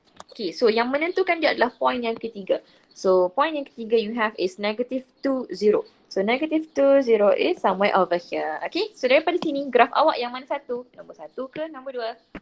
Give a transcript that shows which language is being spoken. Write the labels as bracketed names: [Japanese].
[Malay] Okay, so yang menentukan dia adalah point yang ketiga. So point yang ketiga [English] you have is [Malay] -2, 0. [English] So -2, 0 is somewhere over here. [Malay] Okay, so daripada sini graf awak yang mana satu? Nombor 1 ke nombor 2?